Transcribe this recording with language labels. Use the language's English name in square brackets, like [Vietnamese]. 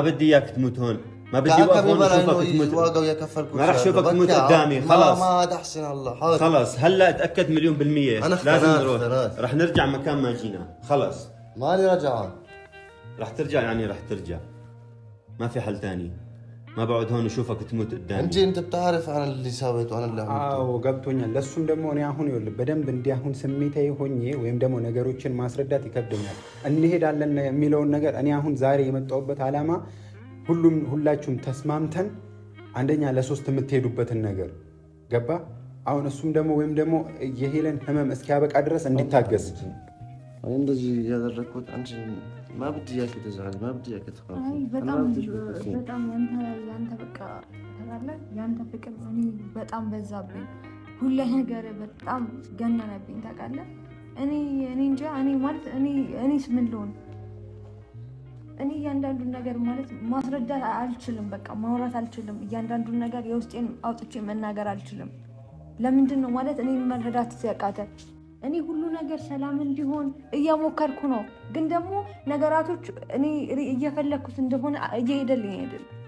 [Arabic] بدي اياك تموت هون، ما بدي اوقف هون اشوفك تموت، ما راح اشوفك تموت قدامي خلاص. ما تحسن الله حاضر خلاص هلا اتاكد 100% أنا لازم اخترت نروح خلاص. رح نرجع مكان ما جينا خلاص. مالي رجعان رح ترجع يعني رح ترجع، ما في حل تاني. ما بقعد هون اشوفك تموت قدامي. انت بتعرف انا اللي سويته وانا اللي عملته. [Amharic] አዎ ገብቶኛል። ለሱም ደግሞ እኔ አሁን ይኸውልህ በደንብ እንዲህ አሁን ስሜታዊ ሆኜ ወይም ደግሞ ነገሮችን ማስረዳት ይከብደኛል። እንሄዳለን የሚለውን ነገር እኔ አሁን ዛሬ የመጣሁበት ዓላማ ሁላችሁም ተስማምተን አንደኛ ለሶስት የምትሄዱበትን ነገር ገባ። አሁን እሱም ደግሞ ወይም ደግሞ የሄለን ህመም እስኪያበቃ ድረስ እንዲታገስ እኔ እንደዚህ ያደረኩት አንቺ [Arabic] ما بدي اياك تزعل ما بدي اياك تخاف [Amharic] በጣም ያንተ በቃ ተራለ ያንተ ፍቅር እኔ በጣም በዛብኝ። ሁሉ ነገር በጣም ገነነብኝ ታውቃለህ። እኔ እንጃ እኔ ማለት እኔስ ምን ልሆን? እኔ እያንዳንዱን ነገር ማለት ማስረዳት አልችልም። በቃ ማውራት አልችልም። እያንዳንዱን ነገር የውስጤን አውጥቼ መናገር አልችልም። ለምንድን ነው ማለት እኔ መረዳት ሲያቃተ እኔ ሁሉ ነገር ሰላም እንዲሆን እያሞከርኩ ነው። ግን ደግሞ ነገራቶች እኔ እየፈለኩት እንደሆነ እየሄደልኝ አይደል።